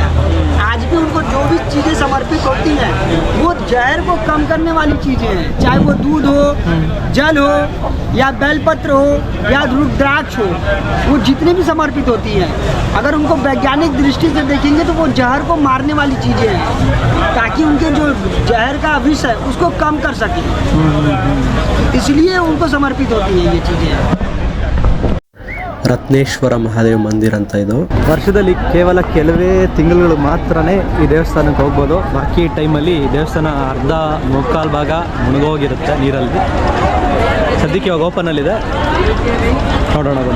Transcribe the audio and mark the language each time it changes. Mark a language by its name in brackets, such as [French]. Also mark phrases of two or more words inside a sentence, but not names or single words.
[Hindi] आज भी उनको जो भी चीजें समर्पित होती हैं वो जहर को कम करने वाली चीजें हैं, चाहे वो दूध हो, जल हो, या बेलपत्र हो, या रुद्राक्ष हो, वो जितनी भी समर्पित होती हैं, अगर उनको वैज्ञानिक दृष्टि से देखेंगे तो वो जहर को मारने वाली चीजें हैं, ताकि उनके जो जहर का विष है उसको कम कर सके। इसलिए उनको समर्पित होती है ये चीजें। [Kannada] ರತ್ನೇಶ್ವರ ಮಹಾದೇವ ಮಂದಿರ ಅಂತ ಇದು. ವರ್ಷದಲ್ಲಿ ಕೇವಲ ಕೆಲವೇ ತಿಂಗಳುಗಳು ಮಾತ್ರನೇ ಈ ದೇವಸ್ಥಾನಕ್ಕೆ ಹೋಗ್ಬೋದು. ಬಾಕಿ ಟೈಮಲ್ಲಿ ದೇವಸ್ಥಾನ ಅರ್ಧ ಮುಕ್ಕಾಲು ಭಾಗ ಮುಳುಗೋಗಿರುತ್ತೆ ನೀರಲ್ಲಿ. ಸದ್ಯಕ್ಕೆ ಇವಾಗ ಓಪನಲ್ಲಿದೆ, ನೋಡೋಣ ಬನ್ನಿ.